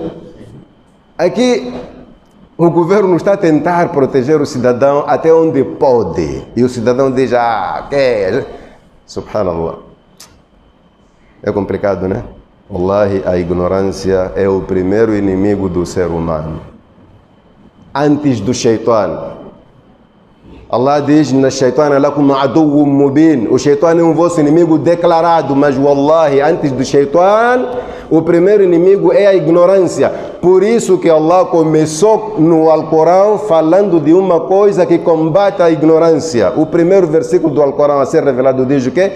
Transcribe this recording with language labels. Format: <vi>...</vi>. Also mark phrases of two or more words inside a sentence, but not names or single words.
<pt>Aqui o governo está a tentar proteger o cidadão até onde pode. E o cidadão diz, subhanallah. É complicado, né? Wallahi, a ignorância é o primeiro inimigo do ser humano. Antes do Shaitan. Allah diz,</pt> <ar>إن الشيطان لكم عدو مبين.</ar> <pt>O shaitan é um vosso inimigo declarado, mas wallahi, antes do shaitan, o primeiro inimigo é a ignorância. Por isso que Allah começou no Alcorão falando de uma coisa que combate a ignorância. O primeiro versículo do Alcorão a ser revelado diz o quê?</pt>